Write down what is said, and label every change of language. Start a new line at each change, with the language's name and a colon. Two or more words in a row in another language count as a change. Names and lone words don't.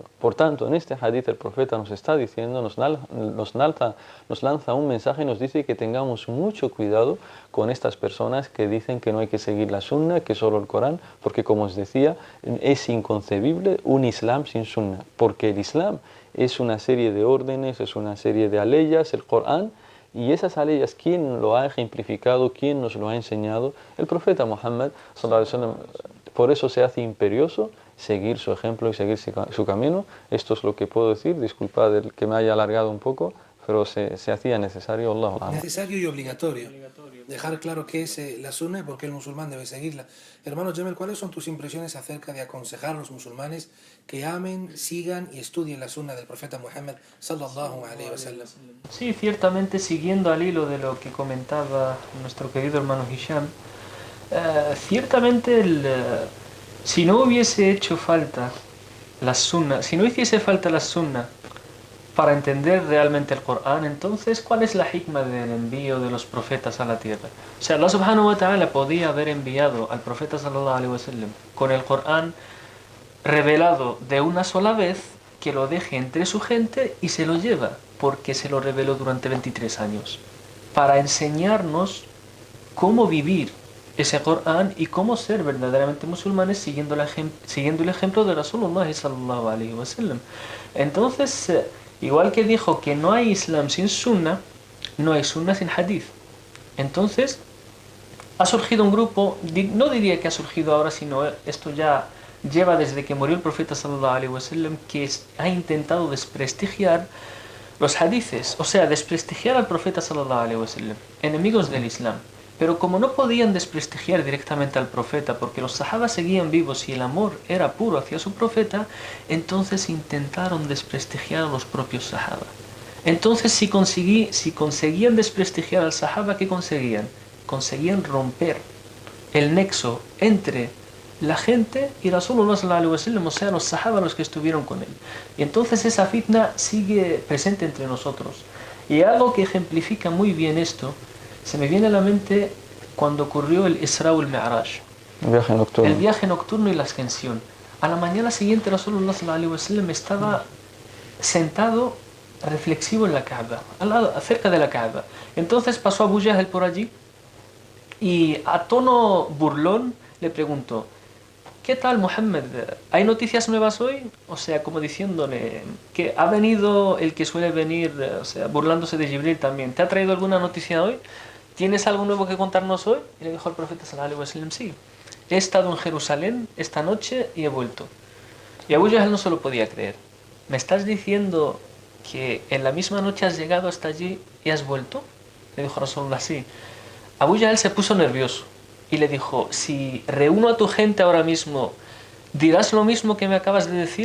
Spanish: Por tanto, en este hadith el profeta nos está diciendo, nos lanza un mensaje y nos dice que tengamos mucho cuidado con estas personas que dicen que no hay que seguir la sunna, que solo el Corán, porque como os decía, es inconcebible un Islam sin sunna, porque el Islam es una serie de órdenes, es una serie de aleyas, el Corán, y esas aleyas, ¿quién lo ha ejemplificado? ¿Quién nos lo ha enseñado? El profeta Muhammad
Arabic: صلى الله عليه وسلم.
Spanish: Por eso se hace imperioso seguir su ejemplo y seguir su camino. Esto es lo que puedo decir. Disculpad que me haya alargado un poco, pero se hacía necesario. Allah. Necesario y obligatorio. Dejar claro qué es la sunna y por qué el musulmán debe seguirla. Hermano Jamel, ¿cuáles son tus impresiones acerca de aconsejar a los musulmanes que amen, sigan y estudien la sunna del profeta Muhammad
Arabic: صلى الله عليه وسلم?
Spanish: Sí, ciertamente siguiendo al hilo de lo que comentaba nuestro querido hermano Hisham, Ciertamente, si no hubiese hecho falta la sunna, si no hiciese falta la sunna para entender realmente el Corán, entonces, ¿cuál es la hikma del envío de los profetas a la tierra? O sea,
Arabic: الله سبحانه وتعالى
Spanish: podía haber enviado al profeta
Arabic: صلى الله عليه وسلم
Spanish: con el Corán revelado de una sola vez, que lo deje entre su gente y se lo lleva, porque se lo reveló durante 23 años, para enseñarnos cómo vivir ese Corán y cómo ser verdaderamente musulmanes siguiendo el ejemplo de
Arabic: رسول الله صلى الله عليه وسلم.
Spanish: Entonces, igual que dijo que no hay Islam sin Sunna, no hay Sunna sin Hadith. Entonces, ha surgido un grupo, no diría que ha surgido ahora, sino esto ya lleva desde que murió el profeta
Arabic: صلى الله عليه وسلم,
Spanish: que ha intentado desprestigiar los hadices, o sea, desprestigiar al profeta
Arabic: صلى الله عليه وسلم,
Spanish: enemigos del Islam. Pero como no podían desprestigiar directamente al profeta, porque los sahabas seguían vivos y el amor era puro hacia su profeta, entonces intentaron desprestigiar a los propios sahaba. Entonces, si conseguían desprestigiar al sahaba, ¿qué conseguían? Conseguían romper el nexo entre la gente y
Arabic: رسول الله صلى الله عليه وسلم,
Spanish: o sea, los sahaba, los que estuvieron con él. Y entonces esa fitna sigue presente entre nosotros. Y algo que ejemplifica muy bien esto, se me viene a la mente cuando ocurrió el Isra wal Mi'raj. El viaje nocturno y la ascensión. A la mañana siguiente
Arabic: رسول الله صلى الله عليه وسلم
Spanish: estaba sentado reflexivo en la Kaaba, cerca de la Kaaba. Entonces pasó Abu Jahl por allí y a tono burlón le preguntó: ¿qué tal, Muhammad? ¿Hay noticias nuevas hoy? O sea, como diciéndole que ha venido el que suele venir, o sea, burlándose de Jibril también. ¿Te ha traído alguna noticia hoy? ¿Tienes algo nuevo que contarnos hoy? Y le dijo el profeta
Arabic: صلى الله عليه وسلم:
Spanish: sí, he estado en Jerusalén esta noche y he vuelto. Y Abu Jahl no se lo podía creer. ¿Me estás diciendo que en la misma noche has llegado hasta allí y has vuelto? Le dijo Rasulullah: sí. Abu Jahl se puso nervioso y le dijo: si reúno a tu gente ahora mismo, ¿dirás lo mismo que me acabas de decir?